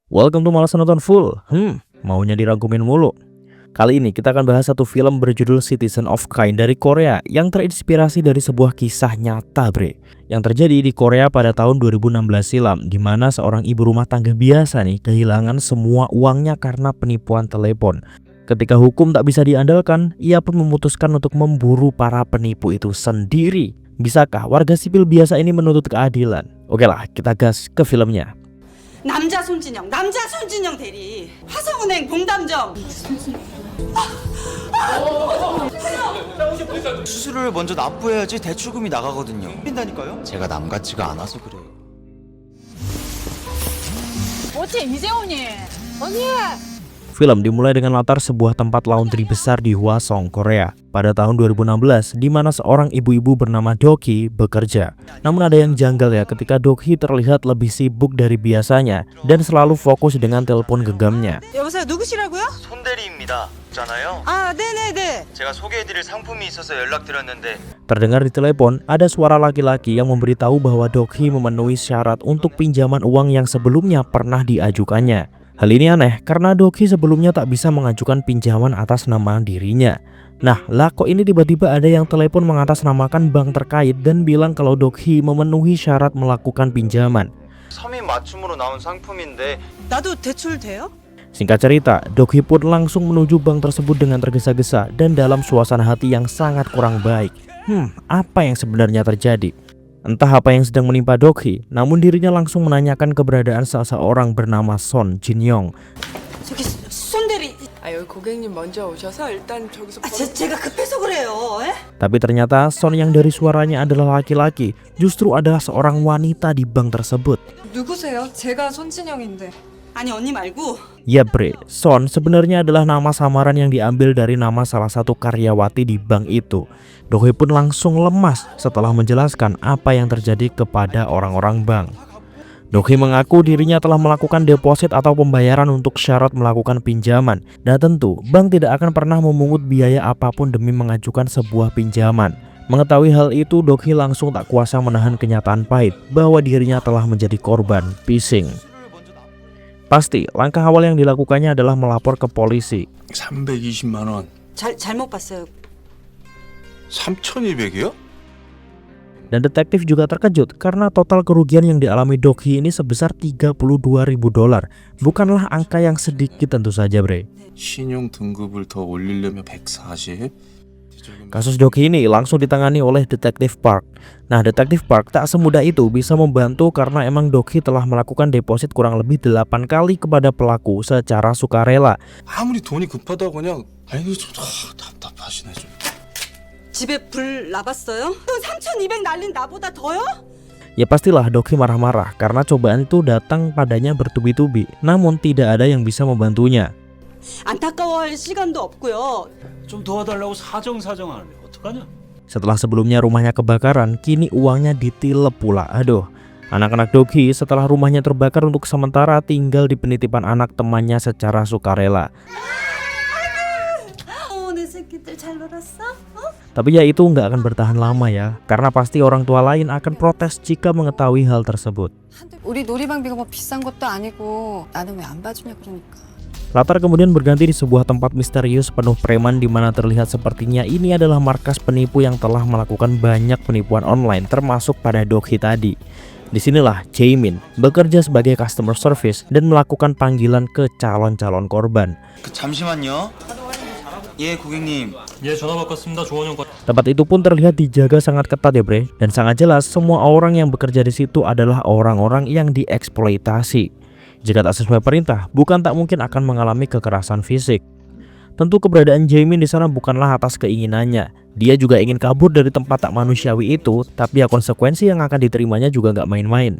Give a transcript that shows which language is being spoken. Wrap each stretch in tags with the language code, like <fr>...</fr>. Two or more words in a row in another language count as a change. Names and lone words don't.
<en>Welcome to Malas Nonton Full.</en> <id>Maunya dirangkumin mulu. Kali ini kita akan bahas satu film berjudul Citizen of Kind dari Korea yang terinspirasi dari sebuah kisah nyata, bre, yang terjadi di Korea pada tahun 2016 silam, di mana seorang ibu rumah tangga biasa nih kehilangan semua uangnya karena penipuan telepon. Ketika hukum tak bisa diandalkan, ia pun memutuskan untuk memburu para penipu itu sendiri. Bisakah warga sipil biasa ini menuntut keadilan? Oke lah, kita gas ke filmnya.</id> <ko>남자 손진영 대리 화성은행 봉담점 수수료를 먼저 납부해야지 대출금이 나가거든요. 빈다니까요? 제가 남 같지가 않아서 그래요. 어째 이재훈이 언니</ko> <id>Film dimulai dengan latar sebuah tempat laundry besar di Hwaseong, Korea pada tahun 2016, di mana seorang ibu-ibu bernama Doki bekerja. Namun ada yang janggal ya ketika Doki terlihat lebih sibuk dari biasanya dan selalu fokus dengan telepon genggamnya.</id> <ko>여보세요 누구시라고요? 손대리입니다. 잖아요. 아 네네네 제가 소개해드릴 상품이 있어서 연락드렸는데.</ko> <id>Terdengar di telepon ada suara laki-laki yang memberitahu bahwa Doki memenuhi syarat untuk pinjaman uang yang sebelumnya pernah diajukannya. Hal ini aneh karena Doki sebelumnya tak bisa mengajukan pinjaman atas nama dirinya. Nah, lah kok ini tiba-tiba ada yang telepon mengatasnamakan bank terkait dan bilang kalau Doki memenuhi syarat melakukan pinjaman.</id> <ko>서민 맞춤으로 나온 상품인데. 나도 대출 돼요?</ko> <id>Singkat cerita, Doki pun langsung menuju bank tersebut dengan tergesa-gesa dan dalam suasana hati yang sangat kurang baik. Apa yang sebenarnya terjadi? Entah apa yang sedang menimpa Doki, namun dirinya langsung menanyakan keberadaan seseorang bernama Son Jin-young.</id> <ko>저기 손대리 여기 고객님 먼저 오셔서 일단 저기서 제가 급해서 그래요</ko> <id>Tapi ternyata Son yang dari suaranya adalah laki-laki justru adalah seorang wanita di bank tersebut.</id> <ko>누구세요? 제가 손진영인데. 아니 언니 말고</ko> <id>Ya bre, Son sebenarnya adalah nama samaran yang diambil dari nama salah satu karyawati di bank itu. Doki pun langsung lemas setelah menjelaskan apa yang terjadi kepada orang-orang bank. Doki mengaku dirinya telah melakukan deposit atau pembayaran untuk syarat melakukan pinjaman. Dan tentu, bank tidak akan pernah memungut biaya apapun demi mengajukan sebuah pinjaman. Mengetahui hal itu, Doki langsung tak kuasa menahan kenyataan pahit bahwa dirinya telah menjadi korban phishing. Pasti, langkah awal yang dilakukannya adalah melapor ke polisi.</id> <ko>320만 원. 잘못 봤어요 3,200이요?</ko> <id>Dan detektif juga terkejut karena total kerugian yang dialami Doki ini sebesar $32.000. Bukanlah angka yang sedikit tentu saja, bre.</id> <ko>신용 등급을 더 올리려면 140.</ko> <id>Kasus Doki ini langsung ditangani oleh Detektif Park. Nah, Detektif Park tak semudah itu bisa membantu karena emang Doki telah melakukan deposit kurang lebih 8 kali kepada pelaku secara sukarela.</id> <ko>아무리 돈이 급하다고 그냥 아이고 좀 답답하시네 좀. 집에 불 나봤어요? 3,200 날린 나보다 더요?</ko> <id>Ya pastilah Doki marah-marah karena cobaan itu datang padanya bertubi-tubi, namun tidak ada yang bisa membantunya.</id> <ko>안타까워할 시간도 없고요 좀 도와달라고 사정하는데 어떡하냐?</ko> <id>Setelah sebelumnya rumahnya kebakaran, kini uangnya ditilep pula. Aduh, anak-anak Doki setelah rumahnya terbakar untuk sementara tinggal di penitipan anak temannya secara sukarela.</id> <ko>내 새끼들 잘 놀았어?</ko> <id>Tapi ya itu nggak akan bertahan lama ya, karena pasti orang tua lain akan protes jika mengetahui hal tersebut.</id> <ko>우리 놀이방비가 뭐 비싼 것도 아니고 나는 왜 안 봐주냐 그러니까.</ko> <id>Latar kemudian berganti di sebuah tempat misterius penuh preman di mana terlihat sepertinya ini adalah markas penipu yang telah melakukan banyak penipuan online termasuk pada Doki tadi. Disinilah Jaemin bekerja sebagai</id> <en>customer service</en> <id>dan melakukan panggilan ke calon-calon korban.</id> <ko>잠시만요. 예, 고객님. 예, 전화 바꿨습니다. 조원영 과.</ko> <id>Tempat itu pun terlihat dijaga sangat ketat ya bre, dan sangat jelas semua orang yang bekerja di situ adalah orang-orang yang dieksploitasi. Jika tak sesuai perintah, bukan tak mungkin akan mengalami kekerasan fisik. Tentu keberadaan Jaemin di sana bukanlah atas keinginannya. Dia juga ingin kabur dari tempat tak manusiawi itu, tapi ya konsekuensi yang akan diterimanya juga nggak main-main.</id>